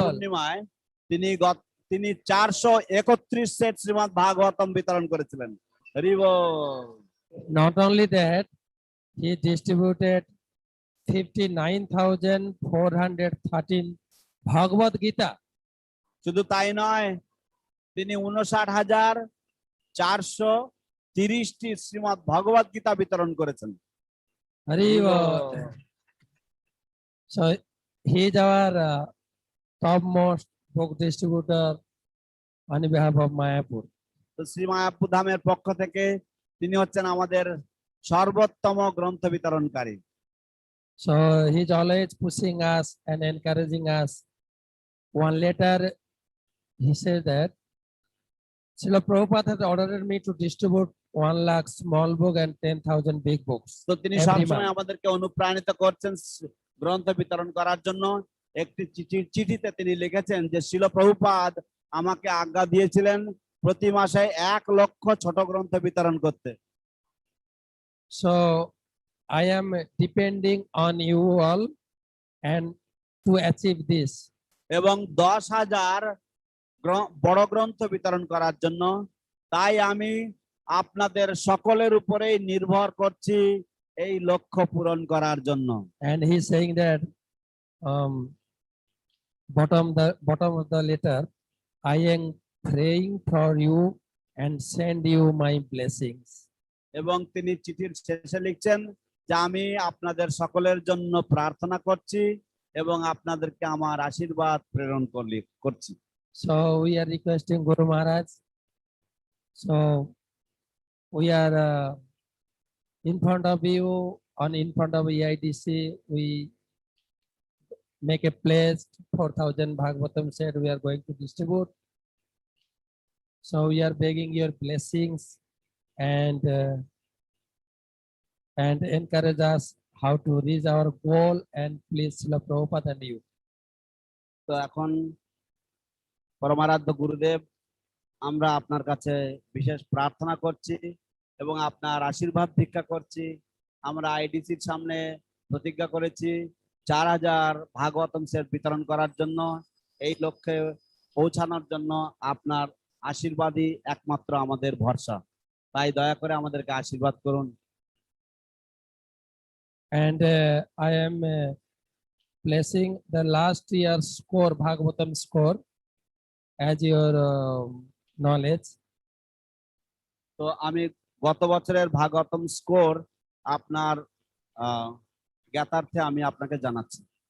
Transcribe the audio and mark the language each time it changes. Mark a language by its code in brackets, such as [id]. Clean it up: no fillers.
[bn] পূর্ণিমায় তিনি 431 সেট শ্রীমদ্ ভাগবতম বিতরণ করেছিলেন। হরি বল। [en] Not only that, he distributed 59,413 Bhagavad Gita. [bn] শুধু তাই নয়, তিনি 59,430টি শ্রীমদ্ ভগবত গীতা বিতরণ করেছেন। Hari Bol. [en] So he is our topmost book distributor on behalf of Mayapur. [bn] তো শ্রী মায়াপুর ধামের পক্ষ থেকে তিনি হচ্ছেন আমাদের সর্বোত্তম গ্রন্থ বিতরণকারী। [en] So he is always pushing us and encouraging us. One letter, he said that Srila Prabhupada has ordered me to distribute 1 lakh small book and 10,000 big books. [bn] তো তিনি [en] Every [bn] সবসময় [en] month. [bn] আমাদেরকে অনুপ্রাণিত করছেন গ্রন্থ বিতরণ করার জন্য। একটি চিঠিতে তিনি লিখেছেন যে শিল প্রভুপাদ আমাকে আজ্ঞা দিয়েছিলেন প্রতি মাসে 1 লক্ষ ছোট গ্রন্থ বিতরণ করতে। [en] So I am depending on you all and to achieve this. [bn] এবং 10,000 বড় গ্রন্থ বিতরণ করার জন্য তাই আমি আপনাদের সকলের উপরেই নির্ভর করছি এই লক্ষ্য পূরণ করার জন্য। [en] And he is saying that bottom of the letter, I am praying for you and send you my blessings. [bn] এবং তিনি চিঠির শেষে লিখছেন যে আমি আপনাদের সকলের জন্য প্রার্থনা করছি এবং আপনাদেরকে আমার আশীর্বাদ প্রেরণ করছি। [en] So we are requesting Guru Maharaj. So we are in front of you, in front of EIDC, we make a place 4,000 Bhagavatam said we are going to distribute. So we are begging your blessings and encourage us how to reach our goal, and please Srila Prabhupada and you. [bn] তো এখন পরমারাধ্য গুরুদেব আমরা আপনার কাছে বিশেষ প্রার্থনা করছি এবং আপনার আশীর্বাদ ভিক্ষা করছি। আমরা আইডিসির সামনে প্রতিজ্ঞা করেছি 4,000 ভাগবতম সেট বিতরণ করার জন্য। এই লক্ষ্যে পৌঁছানোর জন্য আপনার আশীর্বাদই একমাত্র আমাদের ভরসা, তাই দয়া করে আমাদেরকে আশীর্বাদ করুন। [en] And I am placing the last year's score, Bhagavatam score, as your knowledge. [bn] তো আমি গত বছরের ভাগবতম স্কোর আপনার জ্ঞাতার্থে আমি আপনাকে জানাচ্ছি।